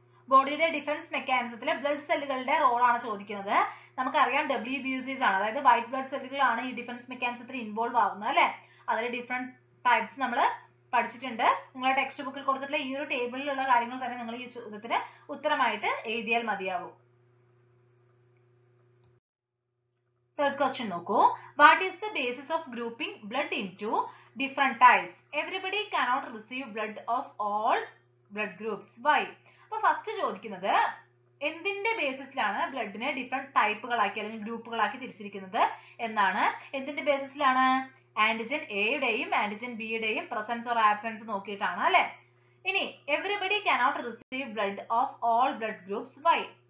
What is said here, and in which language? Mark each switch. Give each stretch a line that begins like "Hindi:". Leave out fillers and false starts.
Malayalam: ബോഡിയുടെ defence മെക്കാനിസത്തിൽ blood സെല്ലുകളുടെ റോളാണ് ചോദിക്കുന്നത്. നമുക്കറിയാം WBCs ആണ്, അതായത് വൈറ്റ് ബ്ലഡ് സെല്ലുകളാണ് ഈ ഡിഫൻസ് മെക്കാനിസത്തിൽ ഇൻവോൾവ് ആവുന്നത് അല്ലെ. അതിൽ ഡിഫറെന്റ് ടൈപ്സ് നമ്മൾ പഠിച്ചിട്ടുണ്ട്. നിങ്ങളുടെ ടെക്സ്റ്റ് ബുക്കിൽ കൊടുത്തിട്ടുള്ള ഈ ഒരു ടേബിളിലുള്ള കാര്യങ്ങൾ തന്നെ നിങ്ങൾ ഈ ചോദ്യത്തിന് ഉത്തരമായിട്ട് എഴുതിയാൽ മതിയാവും.
English: Third question
Malayalam: നോക്കൂ.
English: What is the basis of grouping blood into different types? Everybody cannot receive blood of all blood groups. Why?
Malayalam: അപ്പോൾ ഫസ്റ്റ് ചോദിക്കുന്നത് എന്തിന്റെ ബേസിസിലാണ് ബ്ലഡിനെ ഡിഫറെന്റ് ടൈപ്പുകളാക്കി അല്ലെങ്കിൽ ഗ്രൂപ്പുകളാക്കി തിരിച്ചിരിക്കുന്നത് എന്നാണ്. എന്തിന്റെ ബേസിസിലാണ്? ആന്റിജൻ എയുടെയും ആന്റിജൻ ബിയുടെയും പ്രസൻസ് ഓർ ആബ്സെൻസ് നോക്കിയിട്ടാണ് അല്ലെ. ഇനി
English: Everybody cannot receive blood of all blood groups. Why?